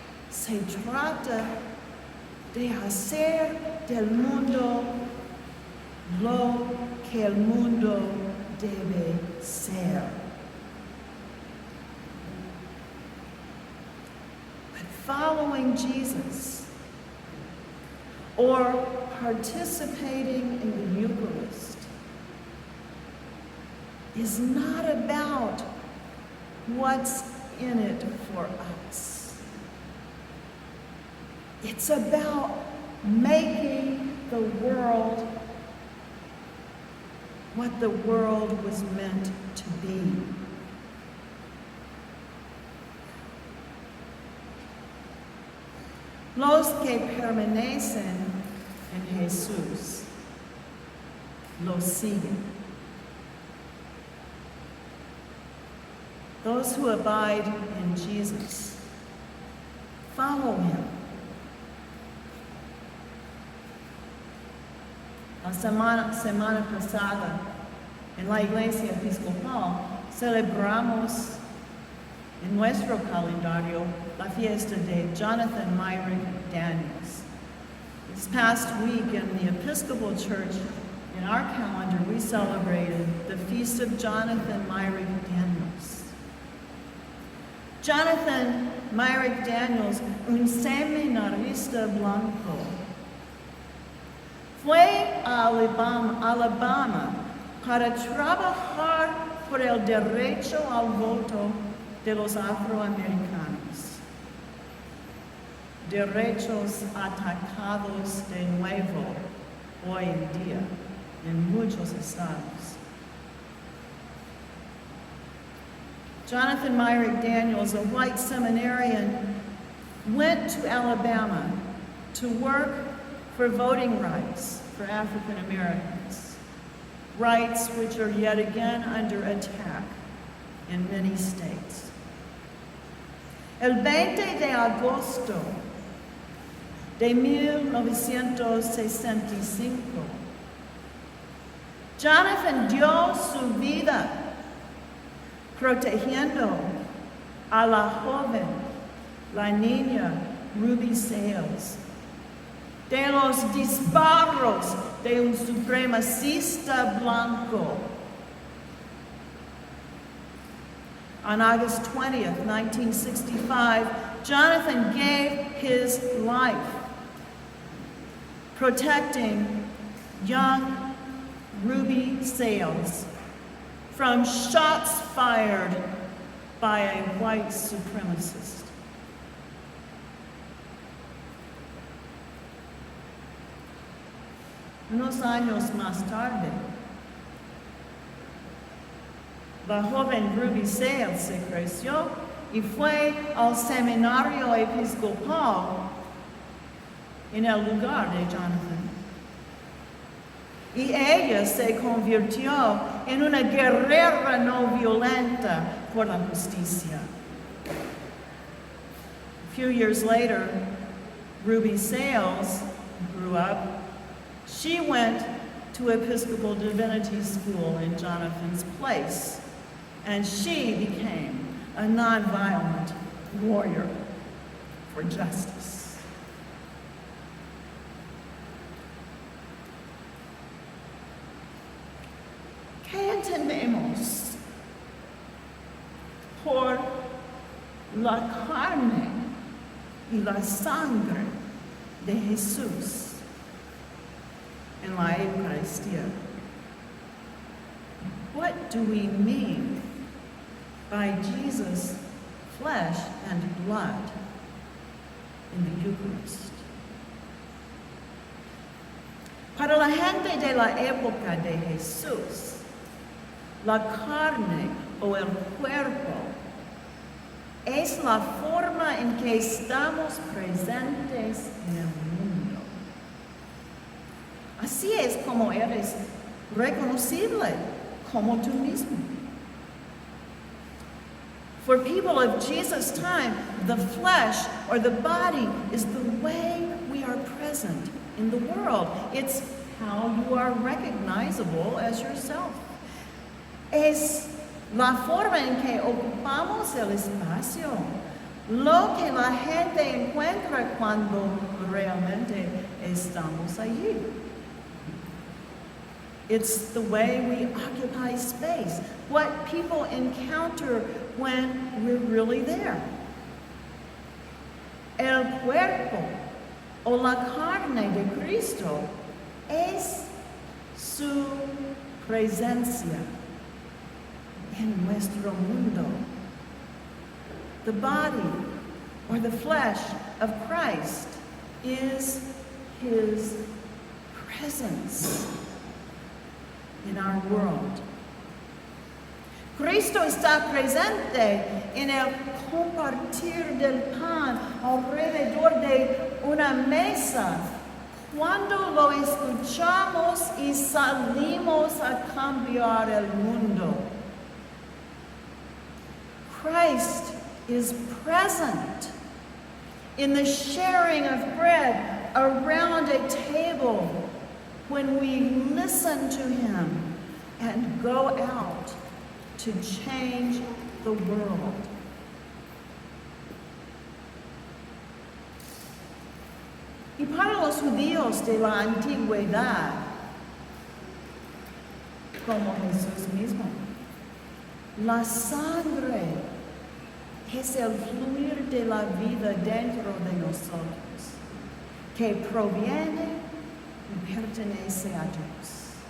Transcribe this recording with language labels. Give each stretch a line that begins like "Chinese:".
Spanish: Se trata de hacer del mundo lo que el mundo debe ser.
English: But following Jesus or participating in the Eucharist is not about what's in it for us. It's about making the world what the world was meant to be.
Spanish: Los que permanecen en Jesús lo siguen.
English: Those who abide in Jesus follow him.
Spanish: La semana pasada, en la Iglesia Episcopal, celebramos en nuestro calendario la fiesta de Jonathan Myrick Daniels.
English: This past week in the Episcopal Church, in our calendar, we celebrated the feast of Jonathan Myrick Daniels.
Spanish: Jonathan Myrick Daniels, un seminarista blanco, fue a Alabama para trabajar por el derecho al voto de los afroamericanos, derechos atacados de nuevo hoy en día en muchos estados.
English: Jonathan Myrick Daniels, a white seminarian, went to Alabama to work for voting rights for African Americans, rights which are yet again under attack in many states.
Spanish: El 20 de agosto de 1965, Jonathan dio su vida protegiendo a la joven, la niña Ruby Sales, de los disparos de un supremacista blanco.
English: On August 20th, 1965, Jonathan gave his life protecting young Ruby Sales from shots fired by a white supremacist.
Spanish: Unos años más tarde, la joven Ruby Sales se creció y fue al seminario episcopal en el lugar de Jonathan. Y ella se convirtió en una guerrera no violenta por la justicia.
English: A few years later, Ruby Sales grew up. She went to Episcopal Divinity School in Jonathan's place, and she became a nonviolent warrior for justice.
Spanish: ¿Qué entendemos por la carne y la sangre de Jesús in la Eucaristía?
English: What do we mean by Jesus' flesh and blood in the Eucharist?
Spanish: Para la gente de la época de Jesús, la carne o el cuerpo es la forma en que estamos presentes en el mundo. Así es como eres reconocible como tú mismo.
English: For people of Jesus' time, the flesh or the body is the way we are present in the world. It's how you are recognizable as yourself.
Spanish: Es la forma en que ocupamos el espacio, lo que la gente encuentra cuando realmente estamos allí.
English: It's the way we occupy space, what people encounter when we're really there.
Spanish: El cuerpo o la carne de Cristo es su presencia en nuestro mundo.
English: The body or the flesh of Christ is his presence in our world.
Spanish: Cristo está presente en el compartir del pan alrededor de una mesa cuando lo escuchamos y salimos a cambiar el mundo.
English: Christ is present in the sharing of bread around a table when we listen to him and go out to change the world.
Spanish: Y para los judíos de la antigüedad, como Jesús mismo, la sangre es el fluir de la vida dentro de nosotros, que proviene y pertenece a Dios.